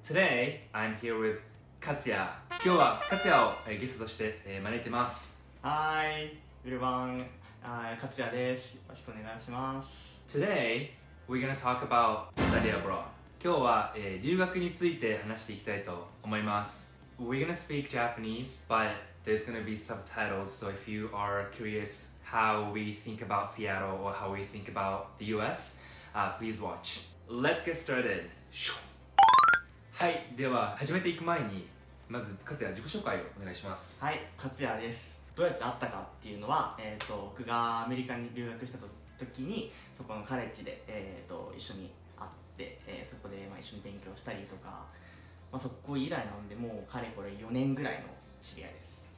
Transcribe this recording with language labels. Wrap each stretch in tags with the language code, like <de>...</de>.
<en>Today, I'm here with 勝也。</en> <ja>今日は勝也をゲストとして招いてます。はい、ウルバン、勝也です。よろしくお願いします。</ja> <en>Today, we're gonna talk about study abroad.</en> <ja>今日は留学について話していきたいと思います。</ja> <en>We're gonna speak Japanese, but there's gonna be subtitles, so if you are curious how we think about Seattle or how we think about the US,please watch. Let's get started.</en> <ja>はい、では始めていく前にまず勝也自己紹介をお願いします。はい、勝也です。どうやって会ったかっていうのは、僕がアメリカに留学した時にそこのカレッジで、一緒に会って、そこで、一緒に勉強したりとか、そこ以来なんでもうかれこれ4年ぐらいの知り合いです。</ja>